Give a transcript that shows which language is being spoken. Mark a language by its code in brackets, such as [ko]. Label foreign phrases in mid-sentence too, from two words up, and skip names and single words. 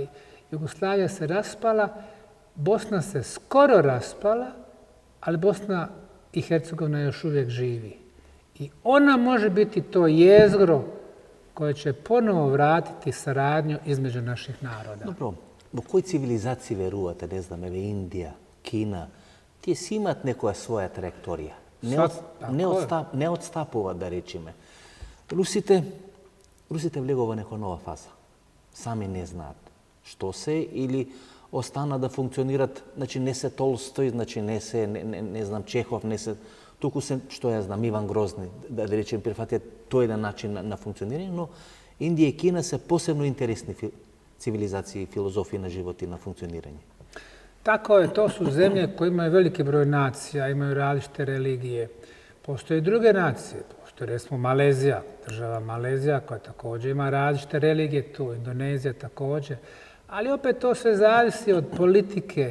[bs] Jugoslavija se raspala, Bosna se skoro raspala, ali Bosna i Hercegovina još uvijek živi. I ona može biti to jezgro koje će ponovo vratiti saradnju između naših naroda. Dobro. [mk] Во кој цивилизации верувате, не знам, еве Индија, Кина, тие си имаат некоја своја траекторија. Не отстапуваат, да речеме. Русите влегува во некоја нова фаза. Сами не знаат што се или остана да функционират, значи не се Толстој, значи не се, не знам, Чехов, не се, туку се, што ја знам, Иван Грозни, да речеме, прифатија тој еден начин на функционирање, но Индија и Кина се посебно интересни цивилизации, филозофии на живот и на функционирање. [bs] Tako je, to su zemlje koje imaju veliki broj nacija, imaju različite religije. Postoje i druge nacije, postoje recimo Malezija, država Malezija koja također ima različite religije tu, Indonezija također, ali opet to sve zavisi od politike.